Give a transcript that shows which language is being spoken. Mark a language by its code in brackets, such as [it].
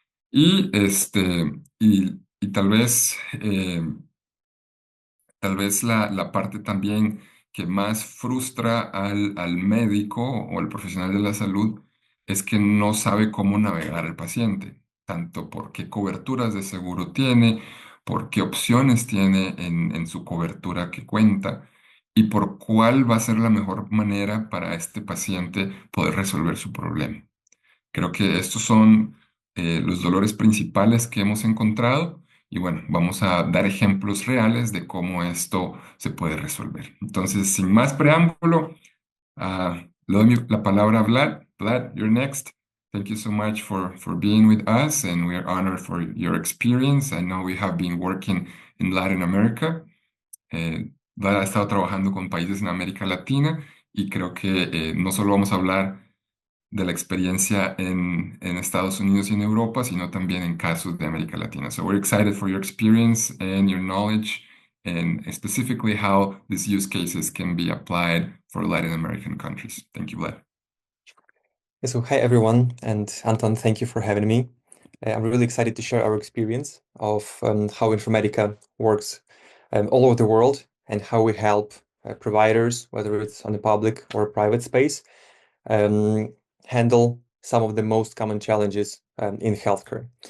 [es] Y, y tal vez la parte también que más frustra al médico o al profesional de la salud es que no sabe cómo navegar al paciente, tanto por qué coberturas de seguro tiene, por qué opciones tiene en su cobertura que cuenta y por cuál va a ser la mejor manera para este paciente poder resolver su problema. Creo que estos son los dolores principales que hemos encontrado y bueno, vamos a dar ejemplos reales de cómo esto se puede resolver. Entonces, sin más preámbulo, le doy la palabra a Vlad. [en] Vlad, you're next. Thank you so much for being with us and we are honored for your experience. I know we have been working in Latin America. [es] Vlad ha estado trabajando con países en América Latina y creo que no solo vamos a hablar de la experiencia en Estados Unidos y en Europa, sino también en casos de América Latina. [en] So we're excited for your experience and your knowledge, and specifically how these use cases can be applied for Latin American countries. Thank you, Vlad. So hi everyone, and Anton, thank you for having me. I'm really excited to share our experience of how Informatica works all over the world and how we help providers, whether it's on the public or private space, um, handle some of the most common challenges in healthcare.